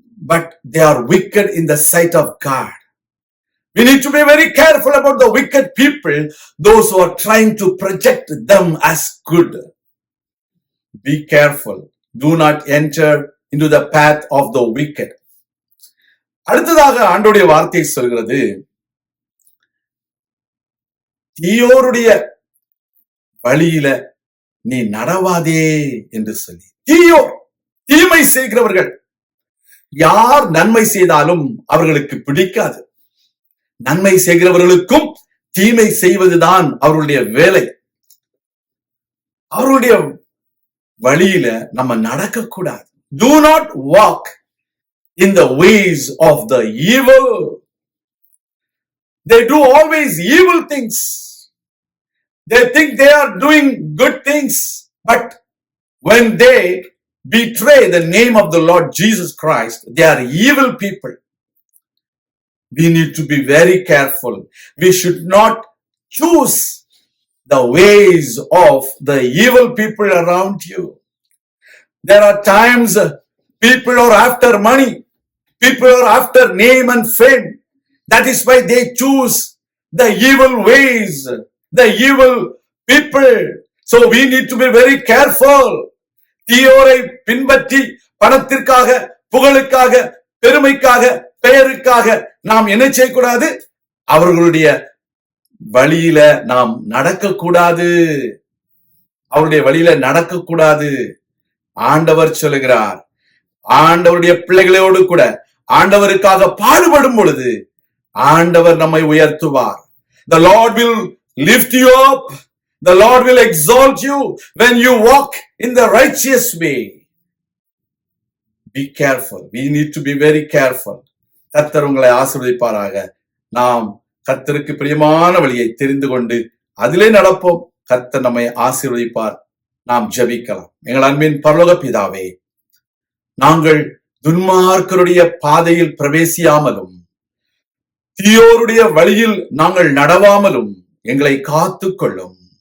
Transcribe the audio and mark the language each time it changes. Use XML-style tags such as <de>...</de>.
<en>But they are wicked in the sight of God. We need to be very careful about the wicked people, those who are trying to project them as good. Be careful. Do not enter into the path of the wicked.</en> <ta>அடுத்ததாக ஆண்டவருடைய வார்த்தை சொல்கிறது, தீயோருடைய வழியில நீ நடவாதே என்று சொல்லி. தீயோர், தீமை செய்கிறவர்கள். யார் நன்மை செய்தாலும் அவர்களுக்கு பிடிக்காது. நன்மை செய்கிறவர்களுக்கும் தீமை செய்வதுதான் அவர்களுடைய வேலை. அவர்களுடைய வழியில நம்ம நடக்க கூடாது.</ta> <en>Do not walk in the ways of the evil. They do always evil things. They think they are doing good things, but when they betray the name of the Lord Jesus Christ, they are evil people. We need to be very careful. We should not choose the ways of the evil people around you. There are times people are after money. People are after name and fame. That is why they choose the evil ways, the evil people. So we need to be very careful.</en> <ta>தீயோரை பின்பற்றி பணத்திற்காக, புகழுக்காக, பெருமைக்காக, பெயருக்காக நாம் என்ன செய்யக்கூடாது? அவர்களுடைய வழியில நாம் நடக்கக்கூடாது. அவருடைய வழியில நடக்கக்கூடாது. ஆண்டவர் சொல்லுகிறார், ஆண்டவருடைய பிள்ளைகளோடு கூட ஆண்டவருக்காக பாடுபடும் பொழுது ஆண்டவர் நம்மை உயர்த்துவார்.</ta> <en>The Lord will lift you up. The Lord will exalt you when you walk in the righteous way. Be careful. We need to be very careful.</en> <ta>கர்த்தர் உங்களை ஆசீர்வதிப்பாராக. நாம் கர்த்தருக்கு பிரியமான வழியை தெரிந்து கொண்டு அதிலே நடப்போம். கர்த்தர் நம்மை ஆசீர்வதிப்பார். நாம் ஜெபிக்கலாம். எங்கள் அன்பின் பரலோக பிதாவே, நாங்கள் துன்மார்க்கருடைய பாதையில் பிரவேசியாமலும் தீயோருடைய வழியில் நாங்கள் நடவாமலும் எங்களை காத்துக்கொள்ளும்.</ta>